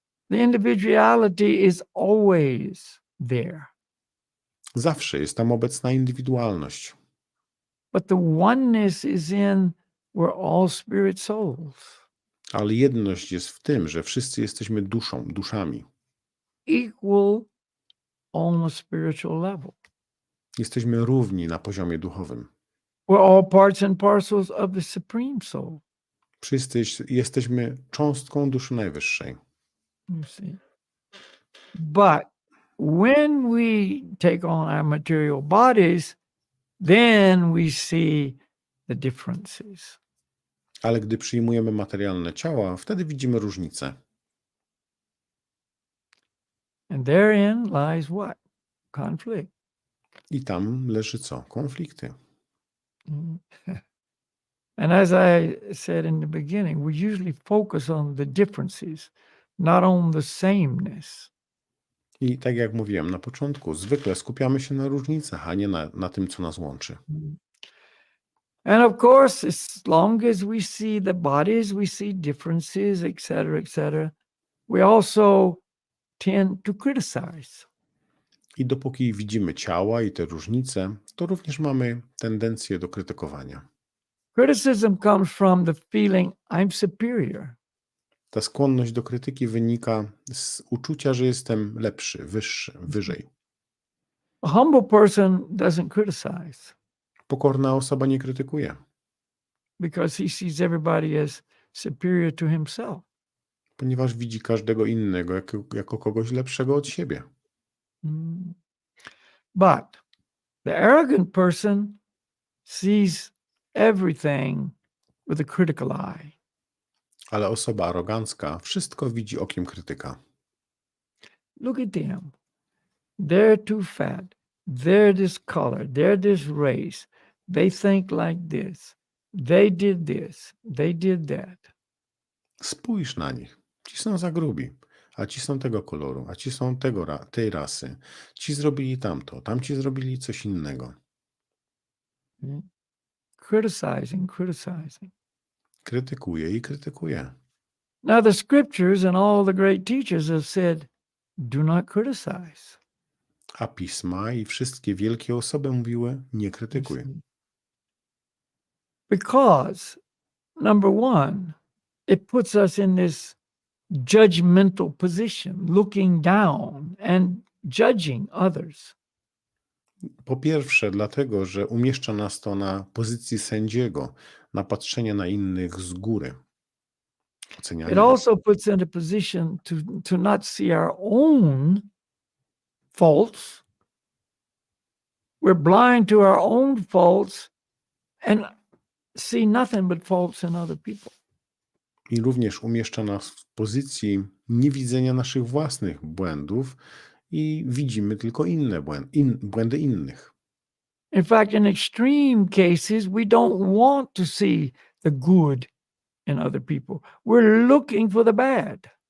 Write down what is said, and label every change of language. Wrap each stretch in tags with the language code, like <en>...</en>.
<en>The individuality is always there.</en> <pl>Zawsze jest tam obecna indywidualność.</pl> <en>But the oneness is in we're all spirit souls.</en> <pl>Ale jedność jest w tym, że wszyscy jesteśmy duszami.</pl> <en>Equal on a spiritual level.</en> <pl>Jesteśmy równi na poziomie duchowym.</pl> <en>We're all parts and parcels of the Supreme Soul.</en> <pl>Wszyscy jesteśmy cząstką duszy najwyższej.</pl> <en>You see. But when we take on our material bodies, then we see the differences.</en> <pl>Ale gdy przyjmujemy materialne ciała, wtedy widzimy różnice.</pl> <en>And therein lies what? Conflict.</en> <pl>I tam leży co? Konflikty.</pl> <en>And as I said in the beginning, we usually focus on the differences, not on the sameness.</en> <pl>I tak jak mówiłem na początku, zwykle skupiamy się na różnicach, a nie na tym, co nas łączy.</pl> <en>And of course, as long as we see the bodies, we see differences, etc., we also tend to criticize.</en> <pl>I dopóki widzimy ciała i te różnice, to również mamy tendencję do krytykowania.</pl> <en>Criticism comes from the feeling I'm superior.</en> <pl>Ta skłonność do krytyki wynika z uczucia, że jestem lepszy, wyższy, wyżej.</pl> <en>A humble person doesn't criticize</en> <pl>Pokorna osoba nie krytykuje,</pl> <en>because he sees everybody as superior to himself.</en> <pl>ponieważ widzi każdego innego jako kogoś lepszego od siebie. Mm.</pl> <en>But the arrogant person sees everything with a critical eye.</en> <pl>Ale osoba arogancka wszystko widzi okiem krytyka.</pl> <en>Look at them. They're too fat. They're this color. They're this race. They think like this. They did this. They did that.</en> <pl>Spójrz na nich. Ci są za grubi, a ci są tego koloru, a ci są tej rasy. Ci zrobili tamto, tamci zrobili coś innego.</pl> <en>Criticizing, criticizing.</en> <pl>Krytykuje i krytykuje.</pl> <en>Now, the scriptures and all the great teachers have said, do not criticize.</en> <pl>A pisma i wszystkie wielkie osoby mówiły, nie krytykuj.</pl> <en>Because, number one, it puts us in this judgmental position, looking down and judging others.</en> <pl>Po pierwsze, dlatego, że umieszcza nas to na pozycji sędziego, na patrzenie na innych z góry. Ocenianie.</pl> <en>It also puts in a position to not see our own faults. We're blind to our own faults and see nothing but faults in other people.</en> <pl>I również umieszcza nas w pozycji niewidzenia naszych własnych błędów i widzimy tylko inne błędy innych.</pl> <en>In fact, in extreme cases, we don't want to see the good in other people. We're looking for the bad.</en>